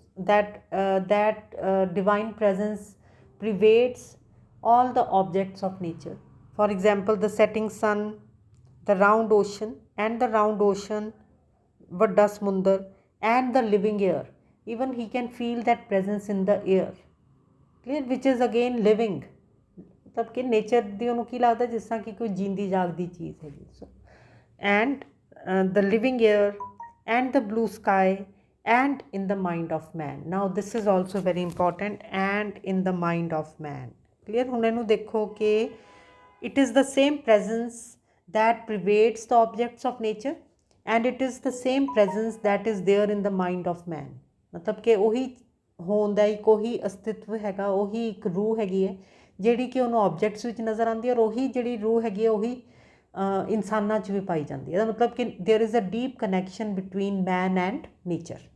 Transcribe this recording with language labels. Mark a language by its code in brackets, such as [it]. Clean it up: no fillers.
[en] that divine presence pervades all the objects of nature। for example, the setting sun, the round ocean, and the round ocean, [pa] ਵੱਡਾ ਸਮੁੰਦਰ, [en] and the living air, even he can feel that presence in the air, clear, which is again living। [hi] मतलब कि [pa] nature ਦੀ ਉਹਨੂੰ ਕੀ ਲੱਗਦਾ ਜਿਸ ਤਰ੍ਹਾਂ ਕਿ ਕੋਈ ਜਿੰਦੀ ਜਾਗਦੀ ਚੀਜ਼ ਹੈਗੀ। [en] So and the living air and the blue sky and in the mind of man। now this is also very important, and in the mind of man। clear। [pa] ਹੁਣ ਇਹਨੂੰ ਦੇਖੋ ਕਿ [en] it is the same presence that pervades the objects of nature and it is the same presence that is there in the mind of man। [hi] मतलब कि [pa] ਉਹੀ ਹੋਣ ਦਾ ਇੱਕ ਉਹੀ ਅਸਤਿਤਵ ਹੈਗਾ, ਉਹੀ ਇੱਕ ਰੂਹ ਹੈਗੀ ਹੈ ਜਿਹੜੀ ਕਿ ਉਹਨੂੰ ਆਬਜੈਕਟਸ ਵਿੱਚ ਨਜ਼ਰ ਆਉਂਦੀ ਹੈ, ਔਰ ਉਹੀ ਜਿਹੜੀ ਰੂਹ ਹੈਗੀ ਹੈ ਉਹੀ ਇਨਸਾਨਾਂ 'ਚ ਵੀ ਪਾਈ ਜਾਂਦੀ ਹੈ। ਇਹਦਾ ਮਤਲਬ ਕਿ [en] There is a deep connection between man and nature.